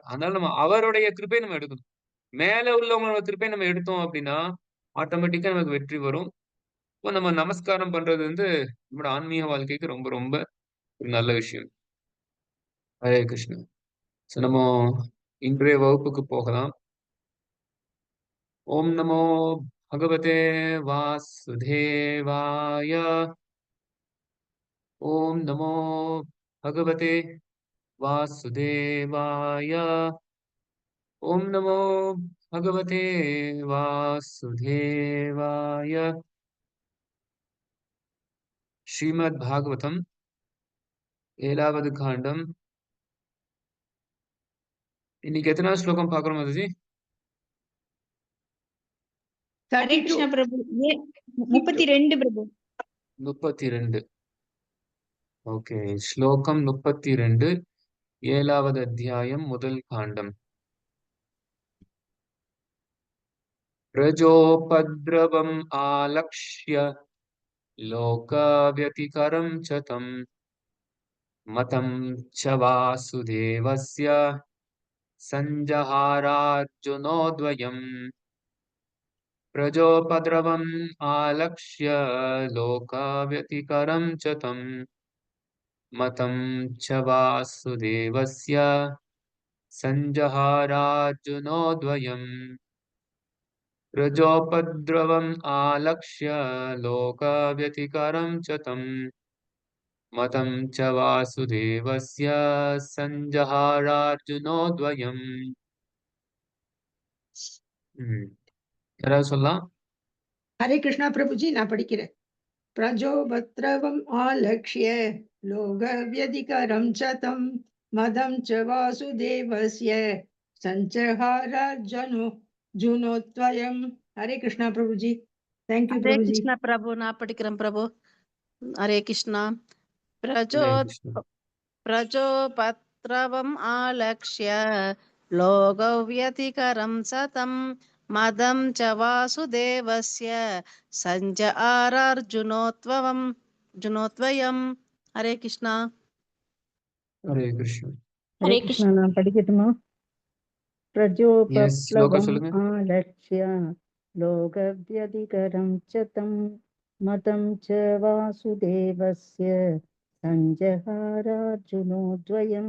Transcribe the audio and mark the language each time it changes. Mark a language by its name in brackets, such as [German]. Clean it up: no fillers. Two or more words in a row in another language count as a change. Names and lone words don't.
[Tamil] அதனால நம்ம அவருடைய கிருபைய நம்ம எடுக்கணும். மேல உள்ளவங்களோட கிருபைய நம்ம எடுத்தோம் அப்டின்னா, ஆட்டோமேட்டிக்கா நமக்கு வெற்றி வரும். இப்போ நம்ம நமஸ்காரம் பண்றது வந்து நம்மோட ஆன்மீக வாழ்க்கைக்கு ரொம்ப ரொம்ப ஒரு நல்ல விஷயம். ஹரே கிருஷ்ணா. ஸோ நம்ம இன்றைய வகுப்புக்கு போகலாம். [Sanskrit] ॐ नमो भगवते वासुदेवाय. ॐ नमो भगवते वासुदेवाय. ओम नमो भगवते वासुदेवाय. [Tamil] श्रीमद् भागवतम 7வது காண்டம். இன்னைக்கு எத்தனாவது ஸ்லோகம் பார்க்கிறோம் மாதாஜி? ஹரே 32. கிருஷ்ண பிரபு. 32 பிரபு. 32. ஓகே. ஸ்லோகம் 32, 7வது அத்தியாயம், முதல் காண்டம். [Sanskrit] प्रजोपद्रवम् आलक्ष्य लोकव्यतिकरं च तं मतं च वासुदेवस्य सञ्जहारार्जुनोद्वयम्. प्रजोपद्रवम् आलक्ष्य लोकव्यतिकरं च तं मतं च वासुदेवस्य सञ्जहारार्जुनोद्वयम्. रजोपद्रवम् आलक्ष्य लोकव्यतिकरं च तं मतं च वासुदेवस्य सञ्जहारार्जुनोद्वयम् [Tamil] யாராவது சொல்லலாம்? ஹரே கிருஷ்ணா பிரபுஜி, நான் படிக்கிறேன். [Sanskrit] प्रजोपद्रवम् आलक्ष्य लोक व्यतिकरं सतं मतं च वासुदेवस्य सञ्जहारार्जुनो जुनोद्वयम्. [Tamil] ஹரே கிருஷ்ணா பிரபுஜி. தேங்க்யூ [Sanskrit] हरे [Tamil] பிரபுஜி. कृष्ण प्रभु ना पठिकरं प्रभु हरे कृष्ण प्रजो ஹரே கிருஷ்ணா. [Sanskrit] प्रजोपत्रवम् आलक्ष्य लोकव्यतिकरं सतं मदं च वासुदेवस्य जुनोत्वयम् हरे कृष्ण. [Tamil] ஹரே கிருஷ்ணா. ஹரே கிருஷ்ணா, நான் படிக்கட்டுமா? எஸ், ஸ்லோகா [Sanskrit] प्रजोपप्लवम् [Tamil] சொல்லுங்க. [Sanskrit] आलक्ष्य लोकव्यतिकरं च तं मतं च वासुदेवस्य सञ्जहारार्जुनोद्वयम्.